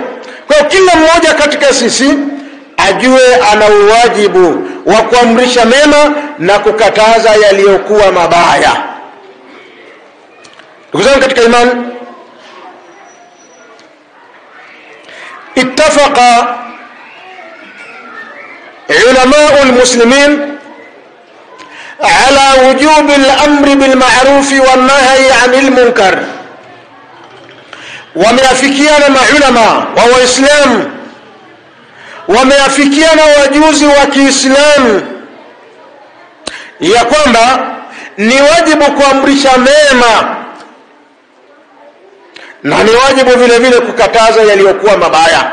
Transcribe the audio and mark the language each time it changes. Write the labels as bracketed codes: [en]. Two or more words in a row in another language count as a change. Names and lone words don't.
[sw] Kwa kila mmoja katika sisi ajue ana uwajibu wa kuamrisha mema na kukataza yaliyokuwa mabaya. Ndugu zangu katika imani, [ar] ittafaqa علماء المسلمين على وجوب الأمر بالمعروف والنهي عن المنكر. [sw] wameafikiana maulama wa Waislamu, wameafikiana wajuzi wa Kiislamu ya kwamba ni wajibu kuamrisha mema na ni wajibu vile vile kukataza yaliyokuwa mabaya.